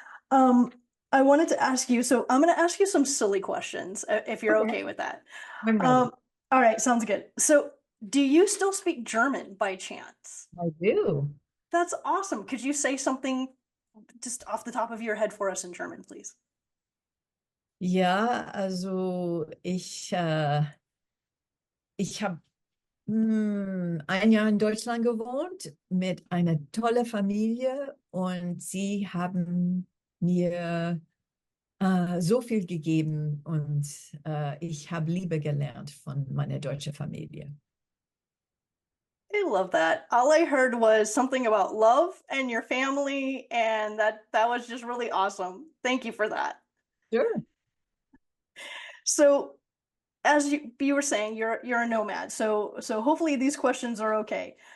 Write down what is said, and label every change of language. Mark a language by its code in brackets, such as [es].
[en] Um, I wanted to ask you, so I'm going to ask you some silly questions, if you're Okay, okay with that. I'm ready. All right, sounds good. So, do you still speak German by chance? I do. That's awesome. Could you say something just off the top of your head for us in German, please? [de] Ja, also ich habe ein Jahr in Deutschland gewohnt mit einer tollen Familie und sie haben mir so viel gegeben und ich habe Liebe gelernt von meiner deutschen Familie. [en] I love that. All I heard was something about love and your family, and that was just really awesome. Thank you for that. Sure. So, as you were saying, you're a nomad, so hopefully these questions are okay.